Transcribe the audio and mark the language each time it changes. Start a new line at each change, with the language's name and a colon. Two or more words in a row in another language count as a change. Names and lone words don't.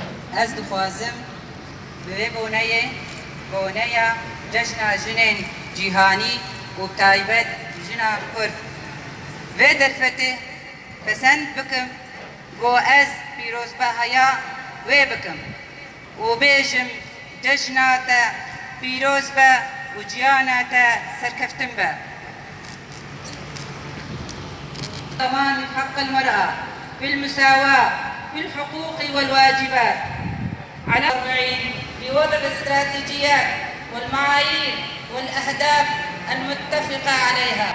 Kurdish: Ez dixwazim bi vê boneya cejna jinên cîhanî û taybet jina Kurd vê derfetê pesend bikim got ez pîrozbeheya wê bikim û bêjim cejna te pîroz be û ciyana te serkeftin be.
Arabic: ضمان حق المرأة في المساواة في الحقوق والواجبات على بوضع الاستراتيجيات والمعايير والأهداف المتفقة عليها.